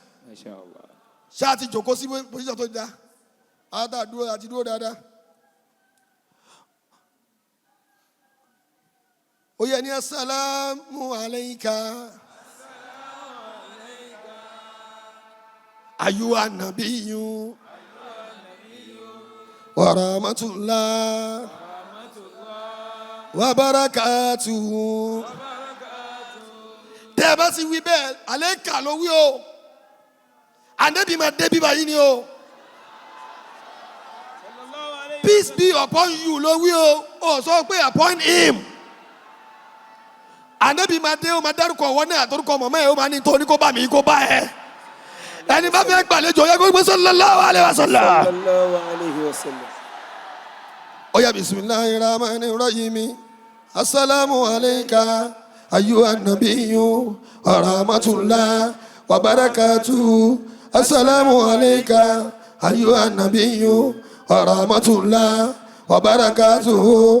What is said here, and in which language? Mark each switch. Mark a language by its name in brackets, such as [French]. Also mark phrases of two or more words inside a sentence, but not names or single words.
[Arabic] ما شاء الله. [Yoruba] ṣáà ti jòkó sí position tó dáa àti dúró dáadáa. ó yẹ ní [Arabic] السلام عليك أيها النبي ورحمة الله وبركاته. [Yoruba] tẹ́ ẹ bá ti wí bẹ́ẹ̀ àlékà ló wí o ànábì máa débi báyìí ni o [English] peace be upon you [Yoruba] ló wí o ó sọ pé [English] appoint him. [Yoruba] Ànábì máa dé ó máa dárúkọ wọn náà àtọrúkọ mọ̀mọ́ ẹ̀ ó máa ní tó ní kó bá mi kó bá ẹ. Ẹni bá fẹ́ gbàlejò yẹ kó gbé [Arabic] صلى الله عليه وسلم. صلى الله عليه وسلم. [Yoruba] Ó yá [Arabic] بسم الله الرحمن الرحيم. السلام عليك أيها النبي ورحمة الله وبركاته. السلام عليك أيها النبي ورحمة الله وبركاته.